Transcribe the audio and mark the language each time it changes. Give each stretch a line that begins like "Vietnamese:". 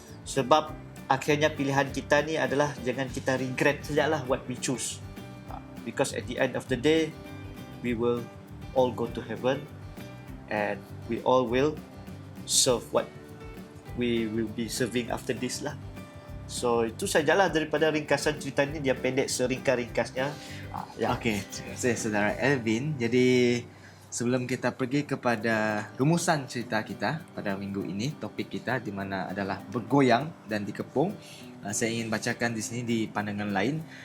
Malay: Sebab akhirnya pilihan kita ni adalah jangan kita regret sajalah
English: what we choose. Because at the end of the day, we will all go to heaven, and we all will serve what we will be serving after this lah.
Malay: So itu sajalah daripada ringkasan cerita ni. Dia pendek seringkas-ringkasnya. Okey, terima kasih saudara Elvin. Jadi sebelum kita pergi kepada rumusan cerita kita pada minggu ini, topik kita di mana adalah bergoyang dan dikepung, saya ingin bacakan di sini di pandangan lain.